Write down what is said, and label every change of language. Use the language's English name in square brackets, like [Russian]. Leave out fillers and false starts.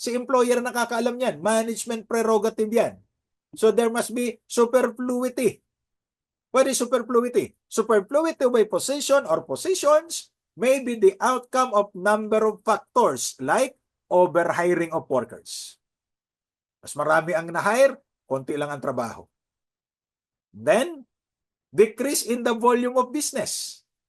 [Filipino] Si employer nakakaalam yan. [English] Management prerogative yan. So there must be superfluity. What is superfluity? Superfluity by position or positions may be the outcome of number of factors like overhiring of workers. [Filipino] Mas marami ang na-hire, konti lang ang trabaho. [English] Then, decrease in the volume of business.